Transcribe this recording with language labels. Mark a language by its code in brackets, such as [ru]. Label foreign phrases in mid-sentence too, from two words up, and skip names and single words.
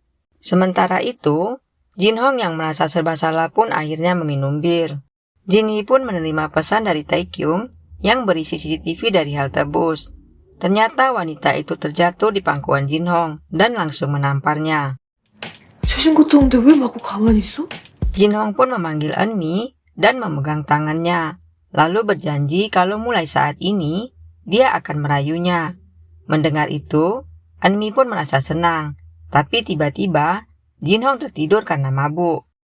[id] Sementara itu, Jinhong yang merasa serba salah pun akhirnya meminum bir. Jinhee pun menerima pesan dari Taekyung yang berisi CCTV dari halte bus. Ternyata wanita itu terjatuh di pangkuan Jinhong dan langsung menamparnya. [ko] 최신고통인데 왜 맞고 가만히 있어? [id] Jinhong pun memanggil Eunmi dan memegang tangannya, lalu berjanji kalau mulai saat ini dia akan merayunya. Mendengar itu, Eunmi pun merasa senang, tapi tiba-tiba Jinhong tertidur karena mabuk.